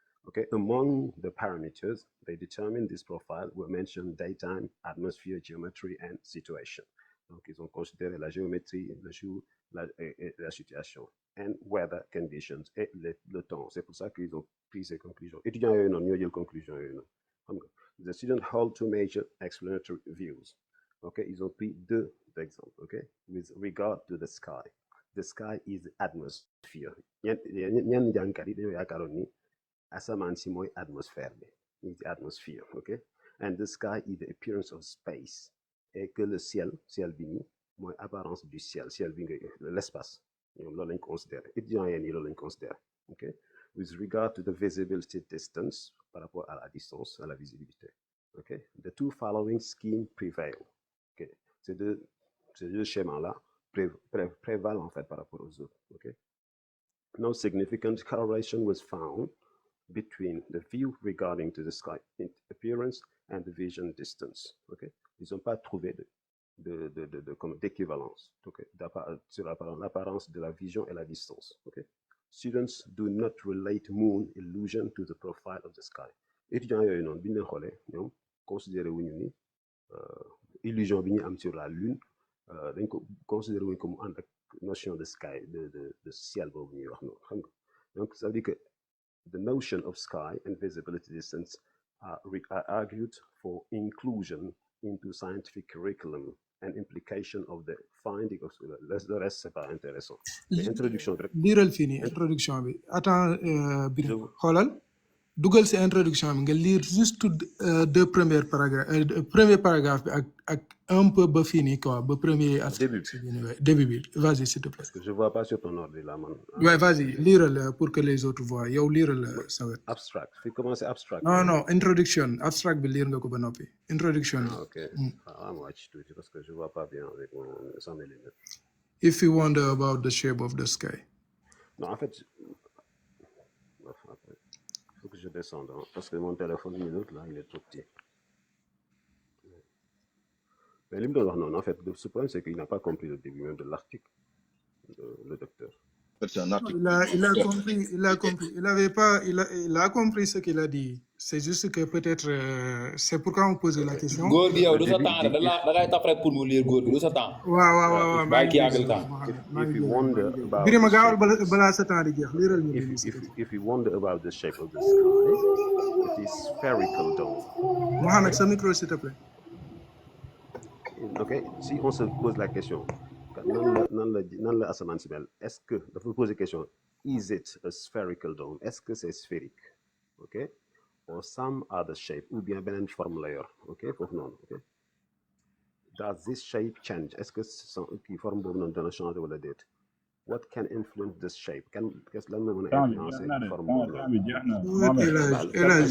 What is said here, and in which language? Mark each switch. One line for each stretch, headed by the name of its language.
English: Okay, among the parameters they determined this profile were mentioned daytime, atmosphere, geometry and situation.
French: Donc, ils ont considéré la géométrie, le jour, et la situation,
English: and weather conditions,
French: et le temps. C'est pour ça qu'ils ont pris ces conclusions. Étudiants, ils ont conclusion.
English: The students hold two major explanatory views.
French: Okay, ils ont pris deux exemples.
English: Okay, with regard to the sky is atmosphere.
Wolof: ñenn jàngkat yi dañoo yaakaaroon ni asamaan si mooy atmosphère bi,
English: is the atmosphere. Okay, and the sky is the appearance of space,
French: et que le ciel bi nii mooy apparence du ciel bi nga l'espace.
Wolof: ñoom loolu lañ considéré, étudiants yéen yi loolu lañ considéré.
English: Okay, with regard to the visibility distance,
French: par rapport à la distance, à la visibilité.
English: Okay, the two following schemes prevail.
French: Okay, ces deux schémas-là prévalent en fait par rapport aux autres.
English: Okay, no significant correlation was found between the view regarding to the sky appearance and the vision distance.
French: Okay, ils n'ont pas trouvé d'équivalence. Okay, sur l'apparence de la vision et la distance.
English: Okay, students do not relate moon illusion to the profile of the sky.
Wolof: Étudiants yooyu noonu bi ñu leen xoolee ñoom considéré wuñu ni illusion bi ñu am
French: sur la lune
Wolof: dañ ko considéré wuñu ko mu ànd ak notion de sky de ciel boobu ñuy wax noonu xam nga.
English: Donc ça veut dire que the notion of sky and visibility distance are argued for inclusion into scientific curriculum and implication of the finding of
French: le reste c'est pas intéressant.
English: Introduction rek
Wolof: liiral fii nii introduction bi attends Birame xoolal dugal si introduction bi nga lire
French: juste deux premiers paragraphes
Wolof: premier paragraphe bi ak un peu ba fii nii quoi ba premier début bi vas-y s'il te plaît.
French: Parce que je vois pas sur ton ordre là man. Ouais, vas-y liiral pour que les autres voient yow liiral sa wet.
Wolof: Abstract fi commencer abstract. Non introduction abstract bi lire nga ko ba noppi introduction bi.
French: Ok
Wolof: ma wàcc tuuti
French: parce que je vois pas bien avec sans mes lunettes.
English: If you wonder about the shape of the sky.
French: Non en fait faut que je descende parce que mon téléphone minute là il est trop petit. Mais
Wolof: li mu doon wax noonu
French: en fait le problème c'est qu'il n'a pas compris le début même de l'article le docteur. C'est un article. Il a compris. Il a compris ce qu'il a dit. C'est juste que peut-être c'est pourquoi on posait la question.
Wolof: góor gi yow du sa temps da ngay taf rek pour mu lire góor gi du sa temps. waaw bàyyi kii yàggal temps.
English: If you wonder about
Wolof: Birima gaawal balaa sa temps di jeex liiral ñu.
English: If you wonder about the shape of the sky, it is spherical dome.
French: Mohamed, sa micro s'il te plaît.
Wolof: Ok, si on se pose la question. nan la asamaan si mel est-ce que dafa poser question
English: is it a spherical dome
French: est-ce que c'est sphérique
Wolof: ok or some other shape ou bien beneen forme la yor ok foofu noonu ok
English: does this shape change
Wolof: est-ce que kii forme boobu noonu dana changer wala déet
English: what can influence this shape
Wolof: qu'est-ce lan la mën a influencer forme boobu noonu